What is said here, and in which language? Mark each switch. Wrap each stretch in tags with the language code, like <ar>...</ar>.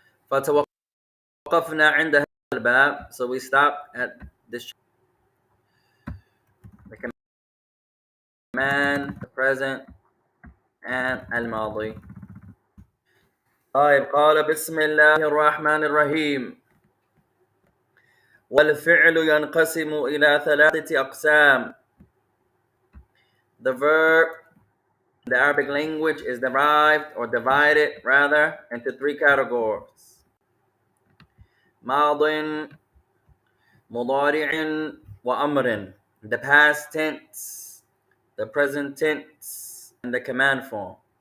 <ar>فتوقفنا عند هذا الباب.</ar> <en>So we stop at this. The command, the present, and الماضي.</en> <ar>طيب, قال بسم الله الرحمن الرحيم. والفعل ينقسم إلى ثلاثة أقسام.</ar> <en>The verb in the Arabic language is derived or divided rather into three categories.</en> <ar>ماض, مضارع, وأمر.</ar> <en>The past tense, the present tense, and the command form.</en>